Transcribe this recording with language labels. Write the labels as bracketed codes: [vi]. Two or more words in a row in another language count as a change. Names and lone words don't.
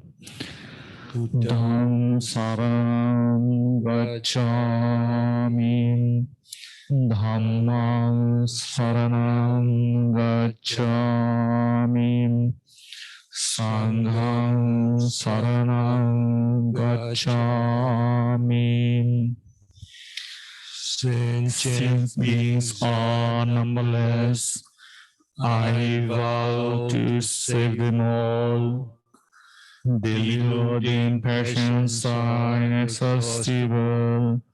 [pi] Buddhang saranam gacchami. Dhammang saranam gacchami. Sanghang saranam gacchami. [en] Since beings are numberless, I vow to save them all. The Lord in passions are inexhaustible.